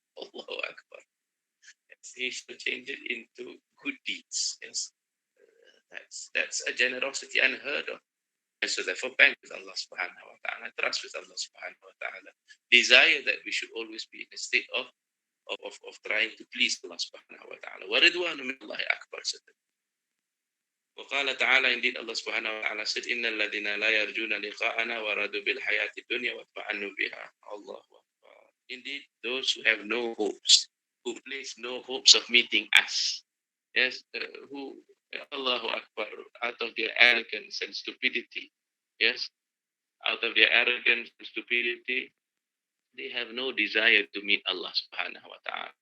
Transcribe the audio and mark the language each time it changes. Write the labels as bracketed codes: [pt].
[en] Allahu Akbar. Yes, He shall change it into good deeds. Yes. That's a generosity unheard of. And so therefore bank with Allah subhanahu wa ta'ala, trust with Allah subhanahu wa ta'ala. Desire that we should always be in a state of trying to please Allah subhanahu wa ta'ala. [ar] وَرِضْوَانُ مِنَ اللَّهِ أَكْبَرُ. وقال تعالى, [en] indeed Allah subhanahu wa ta'ala said, [ar] إِنَّ الَّذِينَ لَا يَرْجُونَ لِقَاءَنَا وَرَضُوا بِالْحَيَاةِ الدُّنْيَا وَاطْمَأَنُّوا بِهَا. Allahu Akbar. [en] Indeed, those who have no hopes, who place no hopes of meeting us, yes, who, Allahu Akbar, out of their arrogance and stupidity, yes, out of their arrogance and stupidity, they have no desire to meet Allah subhanahu wa ta'ala.